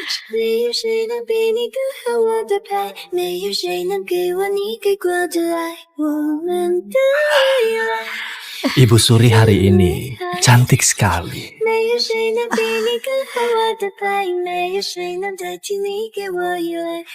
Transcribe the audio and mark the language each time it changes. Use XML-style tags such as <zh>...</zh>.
<zh>没有谁能比你更合我的拍，没有谁能给我你给过的爱，我们的未来。</zh> <id>Ibu Suri hari ini cantik sekali.</id> <zh>没有谁能比你更合我的拍，没有谁能代替你给我依赖。</zh>